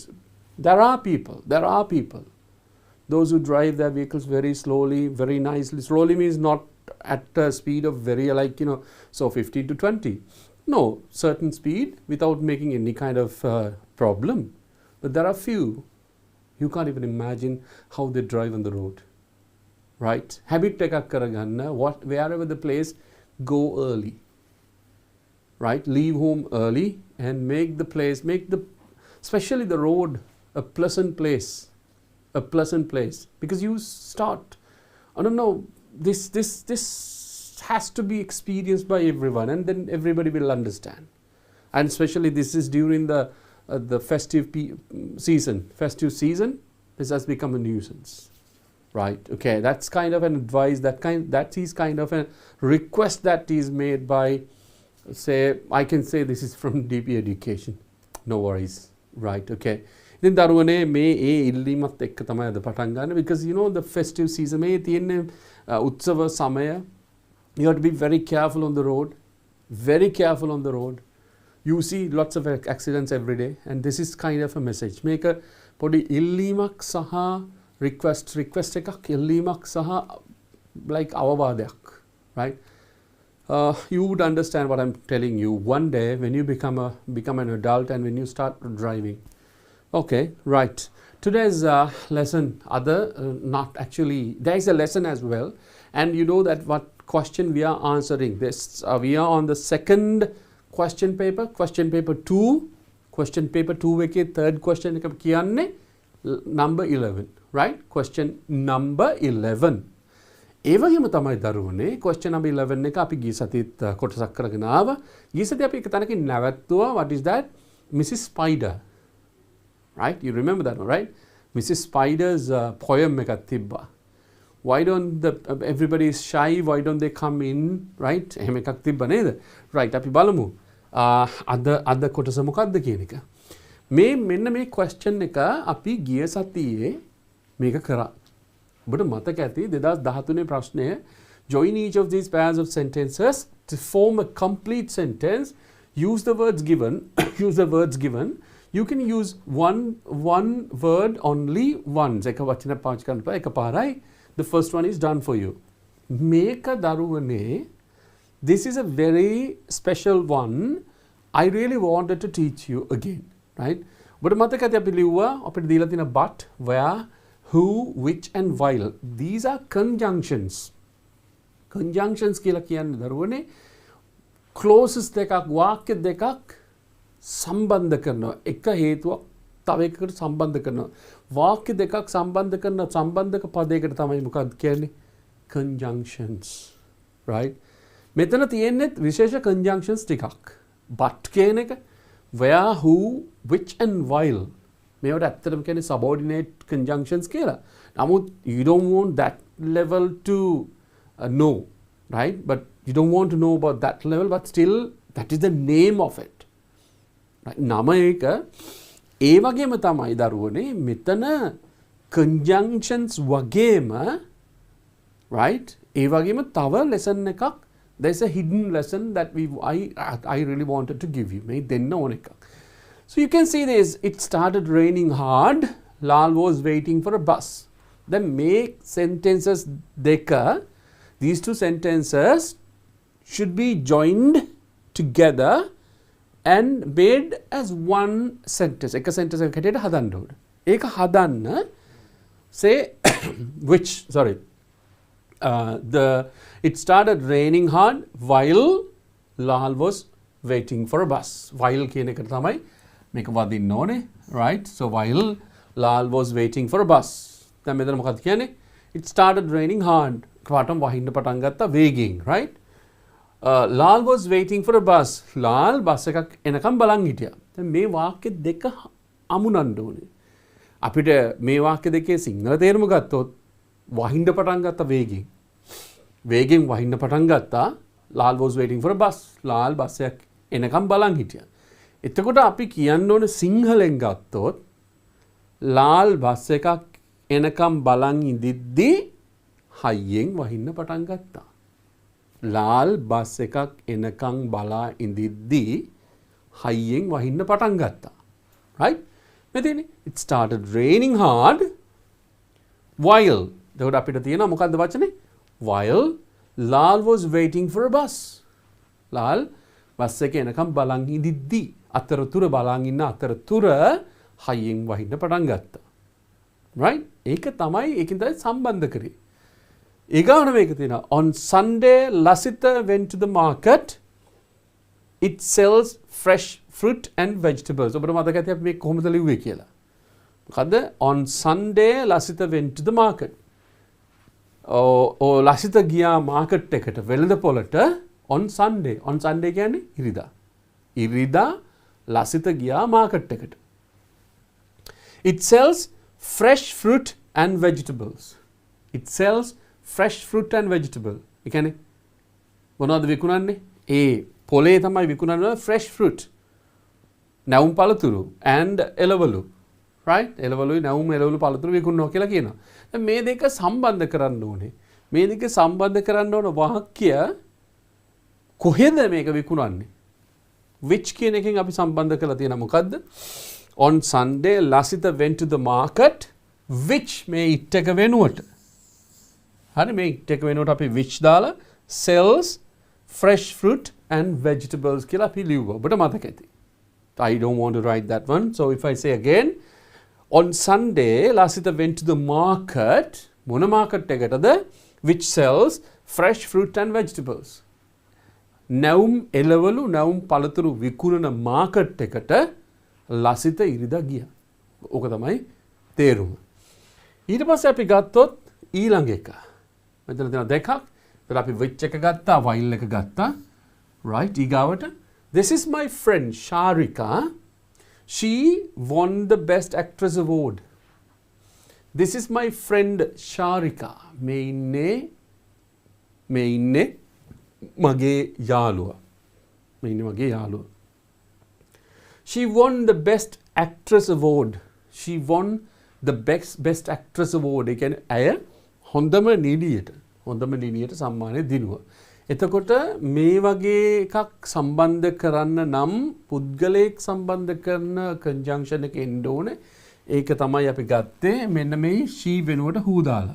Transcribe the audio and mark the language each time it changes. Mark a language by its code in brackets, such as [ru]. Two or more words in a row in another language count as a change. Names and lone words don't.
[en] There are people, those who drive their vehicles very slowly, very nicely. Slowly means not at a speed of 15 to 20. No, certain speed without making any kind of problem. But there are few, you can't even imagine how they drive on the road. [si] Right? Habit එකක් කරගන්න, [en] wherever the place, go early. Right? Leave home early and make especially the road a pleasant place. Because you start, I don't know, this has to be experienced by everyone, and then everybody will understand. And especially this is during the festive season. This has become a nuisance. Right? Okay, that's kind of an advice, that is kind of a request that is made by, I can say this is from DP Education. No worries. Right? [si] Okay. ඉතින් දරුවනේ මේ ඉල්ලීමත් එක්ක තමයි අද පටන් ගන්න, [en] because the festive season [si] මේ තියෙන්නේ උත්සව සමය. [en] You have to be very careful on the road. You see lots of accidents every day, and this is kind of a message. [si] මේක පොඩි ඉල්ලීමක් සහ request එකක්, ඉල්ලීමක් සහ like අවවාදයක්, [en] right? You would understand what I'm telling you one day when you become an adult and when you start driving. Okay, right. Today's lesson, not actually, there is a lesson as well, and you know that what question we are answering. We are on the second question paper 2. Question paper 2 එකේ third question එක කියන්නේ number 11, right? Question number 11. [si] ඒ වගේම තමයි දරුවනේ [en] question number 11 [si] එක අපි ගිය සතියේත් කොටසක් කරගෙන ආවා. ගිය සතියේ අපි එක තැනකින් නැවතුවා. [en] What is that? Mrs. Spider. Right? You remember that one, right? [si] Mrs. Spider's poem එකක් තිබ්බා. [en] Why don't everybody is shy, why don't they come in, right? [si] එහෙම එකක් තිබ්බ නේද? Right, අපි බලමු. අද කොටස මොකක්ද කියන එක. මෙන්න මේ question එක අපි ගිය සතියේ මේක කරා. ඔබට මතක ඇති 2013 ප්‍රශ්නය, [en] join each of these pairs of sentences to form a complete sentence. Use the words given You can use one word only once. [si] එක වචන පාවිච්චි කරන්න බෑ. එකපාරයි. [en] The first one is done for you. [si] මේක දරුවනේ, [en] this is a very special one. I really wanted to teach you again, right? [si] But මතක ඇති අපි ලිව්වා අපිට දීලා තියෙන [en] but, where, who, which and while. These are conjunctions. [si] Conjunctions කියලා කියන්නේ දරුවනේ clauses දෙකක්, වාක්‍ය දෙකක් සම්බන්ධ කරනවා. එක හේතුවක් තව එකකට සම්බන්ධ කරනවා. වාක්‍ය දෙකක් සම්බන්ධ කරන සම්බන්ධක පදයකට තමයි මොකක්ද කියන්නේ? [en] Conjunctions, right? [si] මෙතන තියෙන්නේ විශේෂ conjunctions ටිකක්. But කියන එක, [en] where, who, which and while. [si] මේවට ඇත්තටම කියන්නේ [en] subordinate conjunctions [si] කියලා. නමුත් [en] you don't want that level to know, right? But you don't want to know about that level, but still that is the name of it. [si] නම එක ඒ වගේම තමයි දරුවනේ මෙතන conjunctions වගේම, right? ඒ වගේම තව lesson එකක්, [en] there's a hidden lesson that I really wanted to give you. [si] මේ දෙන්න ඕන එකක්. [en] So you can see this, it started raining hard, Lal was waiting for a bus. Then make sentences deka, these two sentences should be joined together and made as one sentence. [si] එක sentence එකකට හැටියට හදන්න ඕන. ඒක හදන්න [en] say which it started raining hard while Lal was waiting for a bus. [si] While කියන එකට තමයි මේක වදින්න ඕනේ, [en] right? So while Lal was waiting for a bus. [si] දැන් මෙතන මොකක්ද කියන්නේ? [en] It started raining hard. [si] පාටම වහින්න පටන් ගත්තා වේගයෙන්, [en] right? Lal was waiting for a bus. [si] Lal බස් එකක් එනකම් බලන් හිටියා. දැන් මේ වාක්‍ය දෙක අමුණන්න ඕනේ. අපිට මේ වාක්‍ය දෙකේ සිංහල තේරුම ගත්තොත් වහින්න පටන් ගත්තා වේගෙන්. වේගෙන් වහින්න පටන් ගත්තා. [en] Lal was waiting for a bus. [si] Lal බස් එකක් එනකම් බලන් හිටියා. එතකොට අපි කියන්න ඕනේ සිංහලෙන් ගත්තොත් Lal බස් එකක් එනකම් බලන් ඉඳිද්දී හයියෙන් වහින්න පටන් ගත්තා. Lal බස් එකක් එනකම් බලා ඉඳිද්දී හයියෙන් වහින්න පටන් ගත්තා. Right? මෙතන [en] it started raining hard while. [si] එතකොට අපිට තියෙනවා මොකද්ද වචනේ? [en] While Lal was waiting for a bus. [si] Lal බස් එක එනකම් බලන් ඉඳිද්දී අතරතුර බලන් ඉන්න අතරතුර හයියෙන් වහින්න පටන් ගත්තා. Right? ඒක තමයි ඒකින් තමයි සම්බන්ධ කරේ. ඊගාවන මේක තියෙනවා. [en] On Sunday, Lasita went to the market. It sells fresh fruit and vegetables. [si] ඔබට මතක ඇති අපි මේක කොහොමද ලිව්වේ කියලා. මොකද්ද? [en] On Sunday, Lasita went to the market. [si] Lasita ගියා මාකට් එකට වෙළඳ පොළට [en] on Sunday. On Sunday [si] කියන්නේ ඉරිදා. ඉරිදා Lasita ගියා මාකට් එකට. [en] It sells fresh fruit and vegetables. It sells fresh fruit and vegetable. [si] ඒ කියන්නේ මොනවද විකුණන්නේ? ඒ පොලේ තමයි විකුණන්නේ [en] fresh fruit. [si] නැවුම් පළතුරු and එළවලු. right? එළවලුයි නැවුම් එළවලු පළතුරු විකුණනවා කියලා කියනවා. දැන් මේ දෙක සම්බන්ධ කරන්න ඕනේ. මේ දෙක සම්බන්ධ කරන්න ඕන වාක්‍ය කොහෙද මේක විකුණන්නේ? which කියන එකෙන් අපි සම්බන්ධ කරලා තියෙනවා මොකද්ද? [en] On Sunday Lasita went to the market which මේ it [si] එක වෙනුවට. හරි මේ it එක වෙනුවට අපි which දාලා [en] sells fresh fruit and vegetables [si] කියලා අපි ලිව්වා. ඔබට මතක ඇති. [en] I don't want to write that one. So if I say again, on Sunday Lasita went to the market, [si] මොන market එකටද? [en] which sells fresh fruit and vegetables. [si] නැවුම් එළවලු නැවුම් පළතුරු විකුණන මාකට් එකට ලසිත ඉරිදා ගියා. ඕක තමයි තේරුම. ඊට පස්සේ අපි ගත්තොත් ඊළඟ එක. මෙතන තියෙන දෙකක්. ඒතර අපි which එක ගත්තා, while එක ගත්තා. [en] right? ඊගාවට this is my friend Sharika. She won the best actress award. This is my friend Sharika. [si] මේ ඉන්නේ මගේ යාළුවා. මේ ඉන්නේ මගේ යාළුවා. [en] She won the best actress award. She won the best actress award. [si] ඒ කියන්නේ ඇය හොඳම නිළියට සම්මානය දිනුවා. එතකොට මේ වගේ එකක් සම්බන්ධ කරන්න නම් පුද්ගලයෙක් සම්බන්ධ කරන conjunction එක එන්න ඕනේ. ඒක තමයි අපි ගත්තේ මෙන්න මේ she වෙනුවට who දාලා.